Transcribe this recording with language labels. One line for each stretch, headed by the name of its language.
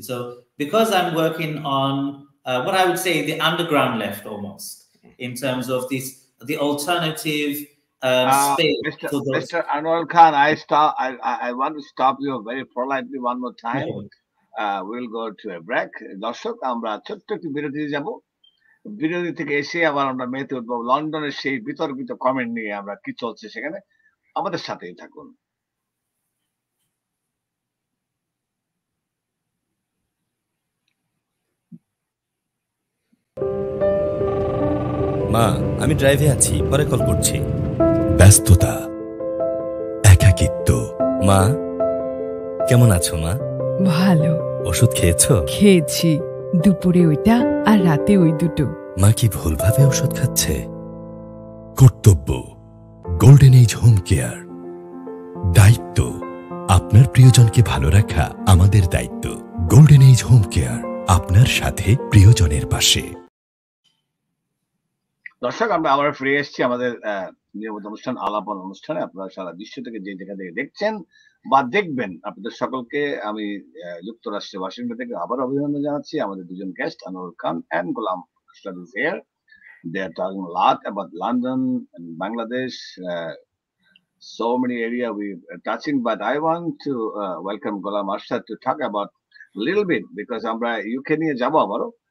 English: So because I'm working on what I would say the underground left almost in terms of the alternative space. Mr. Anwar Khan, I want to stop you very politely one more time. We'll go to a break.
Bangla: দর্শক আমরা ছোট্ট একটু বিরতি যাব। বিরতি থেকে এসে আবার আমরা মেতে উঠবো লন্ডনের সেই বিতর্কিত কমেন্ট নিয়ে, আমরা কি চলছে সেখানে, আমাদের সাথেই থাকুন। মা, আমি ড্রাইভে আছি, পরে কল করছি। ব্যস্ততা, একাকিত্ব। মা, কেমন আছো মা? ভালো। ওষুধ খেয়েছো? খেয়েছি, দুপুরে ওইটা আর রাতে ওই দুটো। মা কি ভুলভাবে ওষুধ খাচ্ছে? কর্তব্য, গোল্ডেন এজ হোম কেয়ার। দায়িত্ব, আপনার প্রিয়জনকে ভালো রাখা আমাদের দায়িত্ব। গোল্ডেন এজ হোম কেয়ার, আপনার সাথে প্রিয়জনের পাশে। দর্শক, আমরা আবার ফিরে এসেছি আমাদের নিয়মিত অনুষ্ঠান আলাপন অনুষ্ঠানে। আপনারা সারা বিশ্ব থেকে যে যেখান থেকে দেখছেন বা দেখবেন, আপনাদের সকলকে আমি যুক্তরাষ্ট্রের ওয়াশিংটন থেকে আবার অভিনন্দন জানাচ্ছি। আমাদের দুজন guest,
English: Anwar Khan and Ghulam Arshad is here. They are talking a lot about London and Bangladesh, so many area we are touching, but I want to welcome Ghulam Arshad to talk about a little bit, because
Bangla: আমরা UK নিয়ে যাব আবারও।